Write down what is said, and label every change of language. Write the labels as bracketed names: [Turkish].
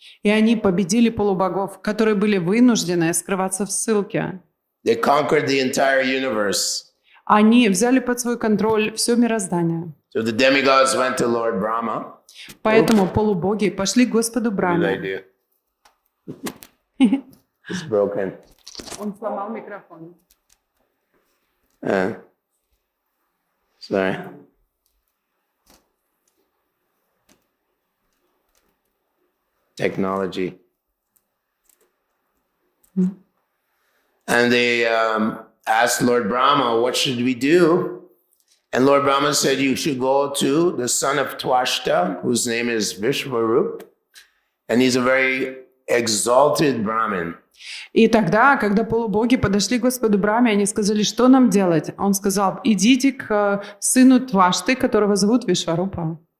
[Russian] И они победили полубогов, которые были вынуждены скрываться в ссылке. [English] They conquered the entire universe. [Russian] Они взяли под свой контроль все мироздание. [English] So the demigods went to Lord Brahma. [Russian] Поэтому полубоги пошли к Господу Брахме. [English] It's broken. [Russian] Он сломал микрофон. [English] Sorry. Technology. And they asked Lord Brahma, "What should we do?" And Lord Brahma said, "You should go to the son of Twashta, whose name is Vishvarup, and he's a very exalted Brahmin." [Russian] И тогда, когда полубоги подошли к Господу Брахме, они сказали: «Что нам делать?» Он сказал: «Идите к сыну Твашты, которого зовут Вишварупа».